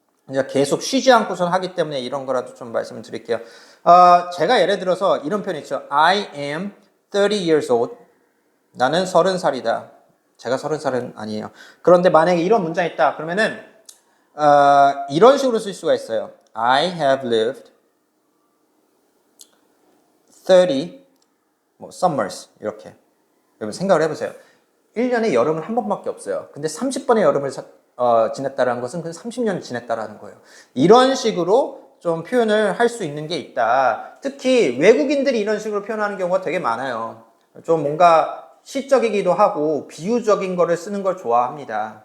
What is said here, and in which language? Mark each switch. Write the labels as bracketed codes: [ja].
[ko] 이제 계속 쉬지 않고선 하기 때문에 이런 거라도 좀 말씀을 드릴게요. 제가 예를 들어서 이런 표현 있죠. [en] I am 30 years old. [ko] 나는 30살이다. 제가 30살은 아니에요. 그런데 만약에 이런 문장이 있다. 그러면은 이런 식으로 쓸 수가 있어요. [en] I have lived 30 summers [ko] 이렇게. 여러분 생각을 해보세요. 1년에 여름은 한 번밖에 없어요. 근데 30번의 여름을 지냈다라는 것은 그 30년 지냈다라는 거예요. 이런 식으로 좀 표현을 할 수 있는 게 있다. 특히 외국인들이 이런 식으로 표현하는 경우가 되게 많아요. 좀 뭔가 시적이기도 하고 비유적인 거를 쓰는 걸 좋아합니다.